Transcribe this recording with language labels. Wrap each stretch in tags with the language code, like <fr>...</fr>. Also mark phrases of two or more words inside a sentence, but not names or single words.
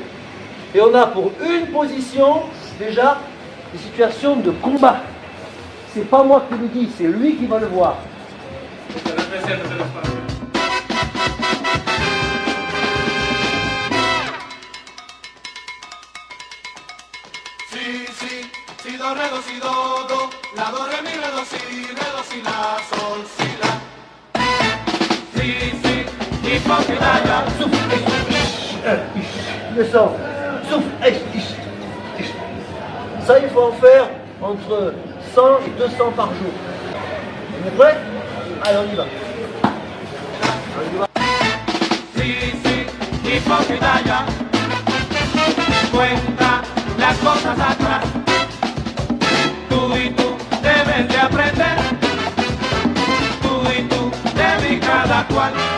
<fr>Et on a pour une position, déjà, des situations de combat. C'est pas moi qui le dis, c'est lui qui va le voir. Si, do, re, do, si, do, la, do, re, mi, re, do, si, la, sol, si, la.</fr> <es>Si, hypocrita,</es> <fr>Descends, souffle, ça il faut en faire entre 100 et 200 par jour. On est prêt? Allez, on y va.</fr> <es>Si, hipócrita ya, cuenta las cosas atrás. Tú y tú debes de aprender, tú y tú de mí cada cual.</es>